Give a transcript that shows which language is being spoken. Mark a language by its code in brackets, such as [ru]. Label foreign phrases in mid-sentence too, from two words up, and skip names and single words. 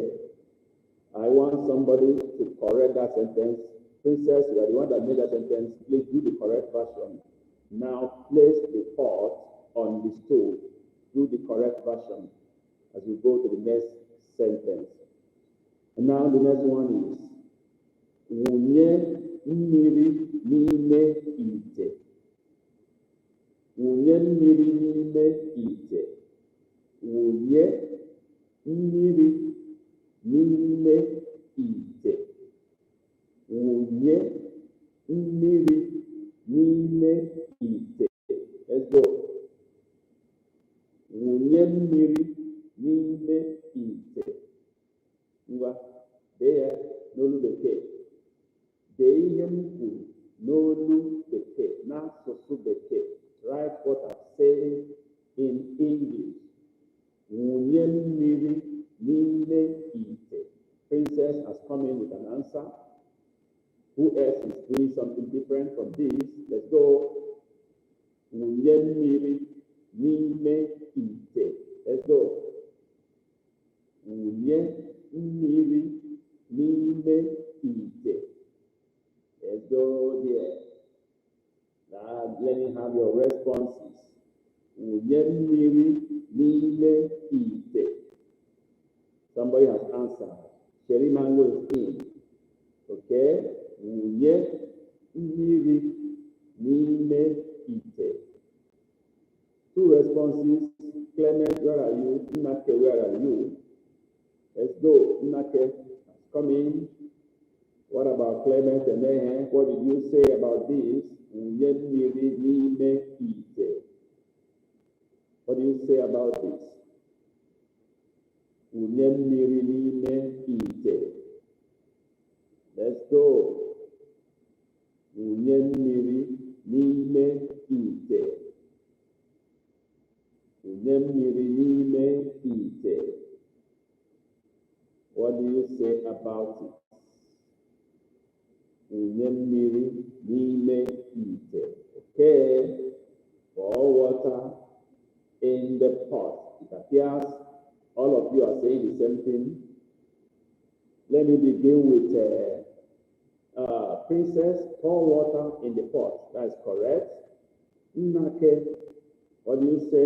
[en] I want somebody to correct that sentence. Princess, you are the one that made that sentence. Please do the correct version. Now, place the pot on the stove. Do the correct version as we go to the next sentence. And now the next one is [ig] wụnye mmiri n'ime ite. Wụnye mmiri n'ime ite. Wụnye mmiri n'ime ite. Wụnye mmiri n'ime ite. [en] Let's go. [ig] Wụnye mmiri n'ime ite. Ngwa, There, n'olu bekee. Dee ihe m kwuru n'olu bekee, n'asụsụ bekee. [en] Write what I'm saying in English. [ig] Wụnye mmiri n'ime ite. [en] Princess has come in with an answer. Who else is doing something different from this? Let's go. [ig] Wụnye mmiri n'ime ite. [en] Let's go. [ig] Wụnye mmiri n'ime ite. [en] Let's go there. Now, let me have your responses. [ig] Wụnye mmiri n'ime ite. [en] Somebody has answered. Sherry Mango is in. [ig] Okay? Wụnye mmiri n'ime ite. [en] Two responses. Clement, where are you? Nnake, where are you? Let's go. Nnake has come in. What about Clement and Mehe? What did you say about this? [ig] Wụnye mmiri n'ime ite. [en] What do you say about this? [ig] Wụnye mmiri n'ime ite. [en] Let's go. [ig] Wụnye mmiri n'ime ite. Wụnye mmiri n'ime ite. [en] What do you say about it? [ig] Wụnye mmiri n'ime ite. [en] Okay. Pour water in the pot. It appears all of you are saying the same thing. Let me begin with Princess. Pour water in the pot. That is correct. Nnake, what do you say?